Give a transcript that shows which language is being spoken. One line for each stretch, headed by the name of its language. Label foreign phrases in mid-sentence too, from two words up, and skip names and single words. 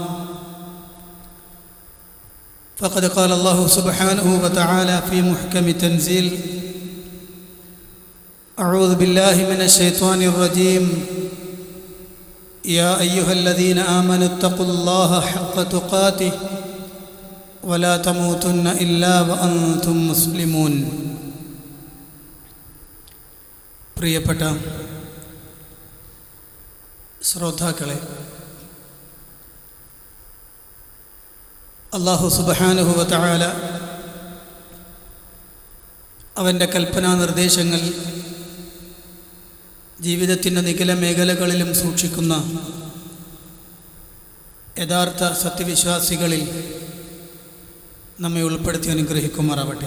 Arabic: فقد قال الله سبحانه وتعالى في محكم تنزيل: أعوذ بالله من الشيطان الرجيم. يا أيها الذين آمنوا اتقوا الله حق تقاته ولا تموتن إلا وأنتم مسلمون.
Malayalam: പ്രിയപ്പെട്ട ശ്രോതാക്കളെ, അല്ലാഹു
Arabic: سبحانه وتعالى
Malayalam: അവൻ്റെ കൽപ്പനാ നിർദ്ദേശങ്ങൾ ജീവിതത്തിൻ്റെ നിഖില മേഖലകളിലും സൂക്ഷിക്കുന്ന യഥാർത്ഥ സത്യവിശ്വാസികളിൽ നമ്മെ ഉൾപ്പെടുത്തി അനുഗ്രഹിക്കുമാറാവട്ടെ.